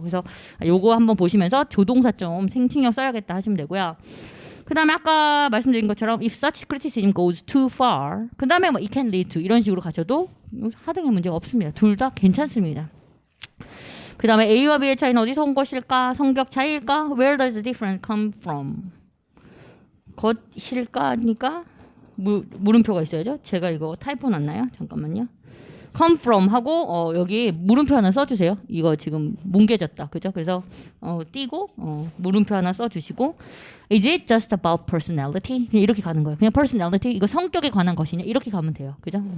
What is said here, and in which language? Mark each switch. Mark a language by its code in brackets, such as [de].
[ko] 그래서 요거 한번 보시면서 조동사 좀 생칭력 써야겠다 하시면 되고요. 그 다음에 아까 말씀드린 것처럼 [en] if such criticism goes too far [ko] 그 다음에 뭐 [en] it can lead to [ko] 이런 식으로 가셔도 하등의 문제가 없습니다. 둘 다 괜찮습니다. 그 다음에 A와 B의 차이는 어디서 온 것일까? 성격 차이일까? [en] Where does the difference come from? [ko] 것일까니까 물음표가 있어야죠. 제가 이거 타이포 났나요? 잠깐만요. come from 하고 여기 물음표 하나 써주세요. 이거 지금 뭉개졌다. 그죠? 그래서 띄고 물음표 하나 써주시고 [en] is it just about personality? [ko] 그냥 이렇게 가는 거예요. 그냥 personality 이거 성격에 관한 것이냐 이렇게 가면 돼요. 그죠?